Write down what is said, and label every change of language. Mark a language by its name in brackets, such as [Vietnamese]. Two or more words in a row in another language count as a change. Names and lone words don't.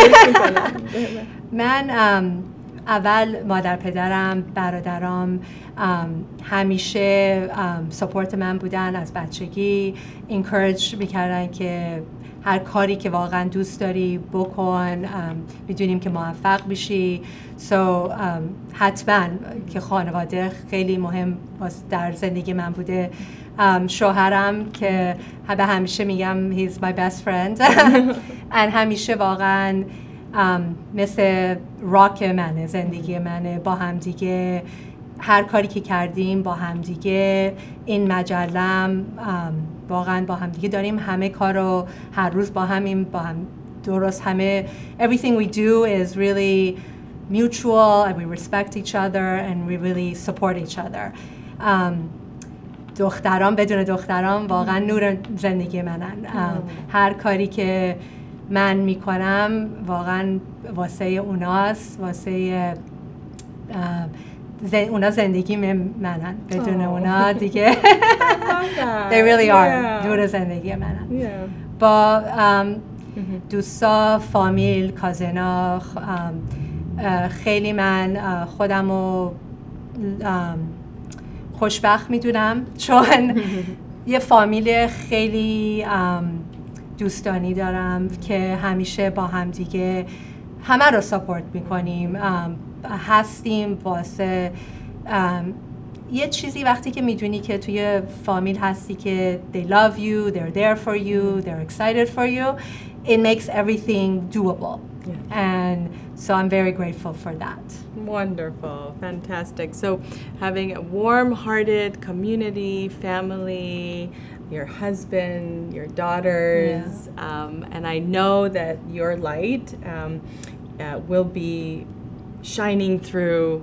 [Persian] من اول مادر پدرم، برادرام همیشه سپورت من بودن از بچگی، انکورج میکردن که هر کاری که واقعا دوست داری بکن، میدونیم که موفق بشی. حتما که خانواده خیلی مهم در زندگی من بوده. شوهرم که به همیشه میگم [English] he's my best friend [Persian] همیشه واقعا مثل راک منه، زندگی منه. با هم دیگه هر کاری که کردیم با هم دیگه، این مجلم واقعا با هم دیگه داریم همه کارو هر روز با هم درست همه [English] everything we do is really mutual and we respect each other and we really support each other. [Persian] دخترام بدون دخترام واقعا نور زندگی منن. هر کاری که من میکنم واقعا واسه اوناست، واسه اونا زندگی منن. بدون اونا دیگه [English] they really are [Persian] نور زندگی منن. با دوستا، فامیل، کازنا، خیلی من خودمو خوشبخت میدونم چون یه فامیل خیلی دوستانی دارم که همیشه با هم دیگه همه رو ساپورت میکنیم، هستیم واسه یه چیزی وقتی که میدونی که توی فامیل هستی که [English] they love you, they're there for you, they're excited for you, it makes everything doable. And so I'm very grateful for that. Wonderful, fantastic. So having a warm-hearted community, family, your husband, your daughters, and I know that your light will be shining through